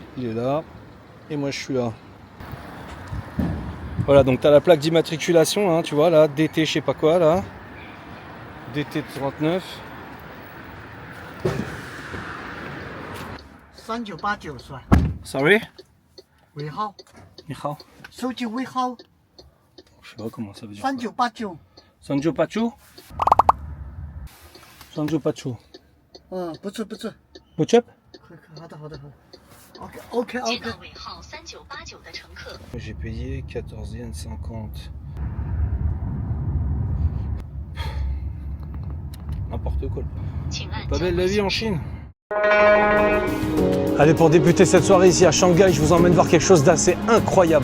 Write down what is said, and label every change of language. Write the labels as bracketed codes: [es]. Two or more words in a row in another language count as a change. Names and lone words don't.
[fr] Il est là, et moi je suis là. Voilà, donc tu as la plaque d'immatriculation, hein, tu vois là, DT je sais pas quoi là, DT 39. [zh] 3989 是吧？ Sorry? 尾号，你好，手机尾号 [fr] je sais pas comment ça veut dire. [zh] 3989。 Sanjo Pachu? Sanjo Pachu. 不是不是， Bochup? 好的好的好的。 [en] OK OK OK。 [zh] 尾号3989的乘客。 [fr] J'ai payé 14,50 yens. n'importe quoi. [zh] 请按 [fr] Pas [zh] 交 [fr] belle la [zh] 会 [fr] vie en Chine. Allez, pour débuter cette soirée ici à Shanghai, je vous emmène voir quelque chose d'assez incroyable.